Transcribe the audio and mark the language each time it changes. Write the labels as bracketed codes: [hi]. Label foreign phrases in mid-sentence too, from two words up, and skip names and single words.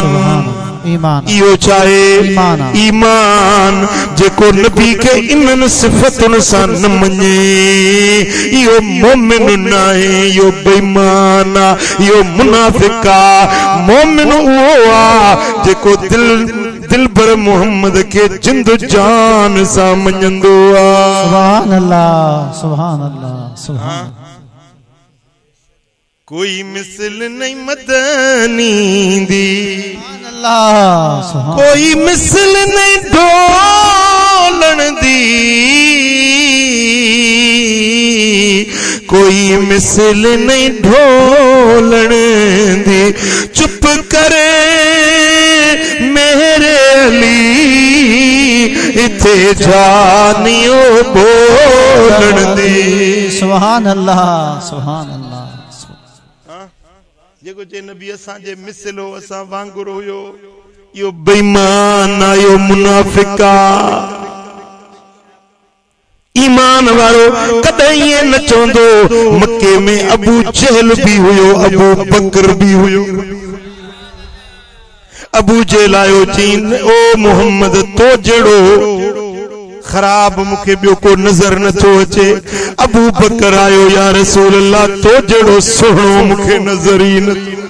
[sd] ईमान इहो चाहे ईमान जेको नबी के इनन सिफतुन सां न मञे इहो मोमिन नाहे इहो बेईमान आ इहो मुनाफिक आ मोमिन उहो आ जेको दिल भर मोहम्मद के जिंद जान सां मञंदो आ [ar] سبحان الله سبحان الله سبحان. [pa] ਕੋਈ ਮਿਸਲ ਨਹੀਂ ਮਦਨੀ ਦੀ ਕੋਈ ਮਿਸਲ ਨਹੀਂ ਢੋਲਨ ਦੀ ਕੋਈ ਮਿਸਲ ਨਹੀਂ ਢੋਲਨ ਦੀ ਚੁੱਪ ਕਰੇ ਮੇਰੇ ਅਲੀ ਇੱਥੇ ਜਾਣੀਓ ਬੋਲਣ ਦੀ [ar] سبحان الله سبحان الله. [sd] जेको जे नबी असां जे मिसलो असां वांगुर हुयो यो बेईमान आयो मुनाफिक आ ईमान वारो कदे ये न चोंदो मक्के में अबू जहल भी हुयो अबू बकर भी हुयो अबू जहल आयो चीन ओ मोहम्मद तो जड़ो खराब मुखे बियो को नजर न थो अचे अबू बकर आयो [ar] يا رسول الله [sd] तो जड़ो सोहणो मुखे नजर ही न